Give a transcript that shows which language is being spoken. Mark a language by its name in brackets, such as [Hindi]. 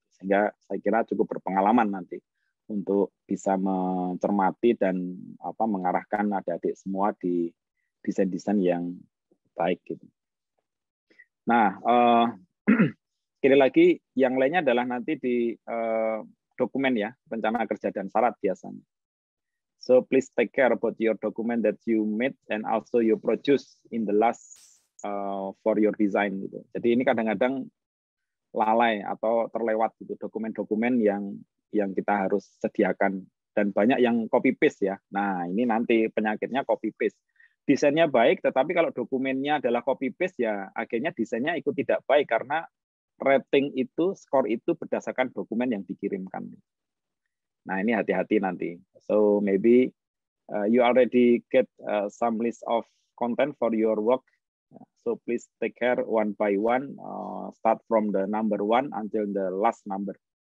[Indonesian] Sehingga saya kira cukup berpengalaman nanti untuk bisa mencermati dan mengarahkan adik-adik semua di desain-desain yang baik gitu. Nah, sekali lagi yang lainnya adalah nanti di dokumen ya, rencana kerja dan syarat biasanya. [English] So please take care about your document that you made and also you produce in the last for your design gitu. [Indonesian] Jadi ini kadang-kadang lalai atau terlewat gitu dokumen-dokumen yang kita harus sediakan, dan banyak yang copy paste ya. Nah, ini nanti penyakitnya copy paste. Desainnya baik, tetapi kalau dokumennya adalah copy paste ya akhirnya desainnya ikut tidak baik karena rating itu, skor itu berdasarkan dokumen yang dikirimkan. Nah, ini hati-hati nanti. [English] So maybe you already get some list of content for your work. So please take care one by one. Start from the number 1 until the last number.